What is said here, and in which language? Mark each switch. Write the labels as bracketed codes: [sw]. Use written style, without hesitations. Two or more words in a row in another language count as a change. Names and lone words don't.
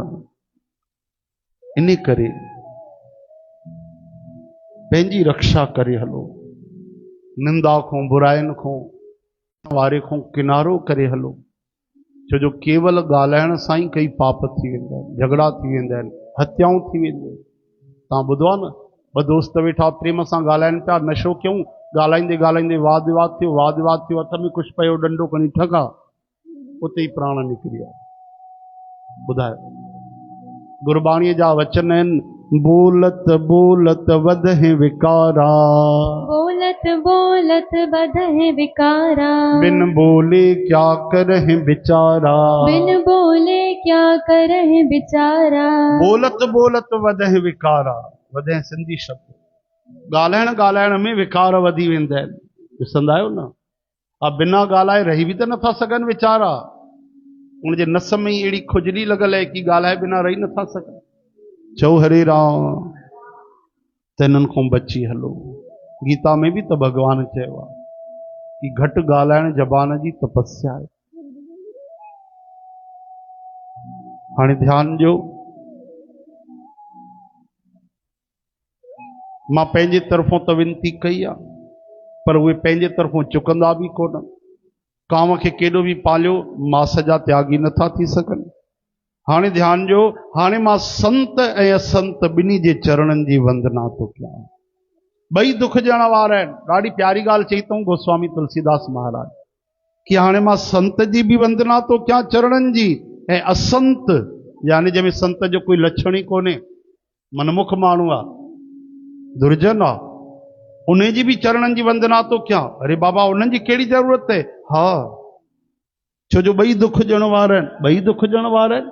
[sd] इन करे पंहिंजी रक्षा करे हलो, निंदा खां बुराइनि खां वारे खां किनारो करे हलो, छो जो केवल ॻाल्हाइण सां ई कई पाप थी वेंदा आहिनि, झगड़ा थी वेंदा आहिनि, हत्याऊं थी वेंदियूं। तव्हां ॿुधो आहे न, ॿ दोस्त वेठा प्रेम सां ॻाल्हाइनि पिया, नशो कयूं, ॻाल्हाईंदे ॻाल्हाईंदे वाद विवाद थियो, वाद विवाद थियो, हथ में कुझु पियो, डंडो खणी ठगा, उते ई प्राण निकिरी विया। ॿुधायो, गुरबाणीअ जा वचन आहिनि, [pa] ਬੋਲਤ ਬੋਲਤ ਬਧਹਿ ਬਿਕਾਰਾ, ਬੋਲਤ ਬੋਲਤ ਬਧਹਿ ਬਿਕਾਰਾ, ਬਿਨੁ ਬੋਲੇ ਕਿਆ ਕਰਹਿ ਬੀਚਾਰਾ, ਬਿਨੁ ਬੋਲੇ ਕਿਆ ਕਰਹਿ ਬੀਚਾਰਾ। ਬੋਲਤ ਬੋਲਤ ਬਧਹਿ ਬਿਕਾਰਾ, [sd] वधहि सिंधी शब्द। ॻाल्हाइण ॻाल्हाइण में विकार वधी वेंदा आहिनि, ॾिसंदा आहियो न। बिना ॻाल्हाए रही बि त नथा सघनि वीचारा, उनजे नस में ई अहिड़ी खुजली लॻल आहे कि ॻाल्हाए बिना रही नथा सघनि। चओ हरे राम, त इन्हनि खां बची हलो। गीता में बि त भॻवान चयो आहे कि घटि ॻाल्हाइण ज़बान जी तपस्या आहे। हाणे ध्यानु ॾियो, मां पंहिंजे तरफ़ों त विनती कई आहे, पर उहे पंहिंजे तरफ़ों चुकंदा बि कोन। कांव खे केॾो बि पालियो, मास जा त्यागी नथा थी सघनि। हाणे ध्यानु ॾियो, हाणे मां संत ऐं असंत ॿिन्ही जे चरणनि जी वंदना थो कयां। ॿई दुख ॾियण वारा आहिनि। ॾाढी प्यारी ॻाल्हि चई अथऊं गोस्वामी तुलसीदास महाराज कि हाणे मां संत जी बि वंदना थो कयां चरणनि जी, ऐं असंत यानी जंहिंमें संत जो कोई लक्षण ई कोन्हे, मनमुख माण्हू आहे, दुर्जन आहे, उन जी बि चरणनि जी वंदना थो कयां। अरे बाबा, उन्हनि जी कहिड़ी ज़रूरत आहे? हा, छो जो ॿई दुख ॾियण वारा आहिनि, ॿई दुख ॾियण वारा आहिनि।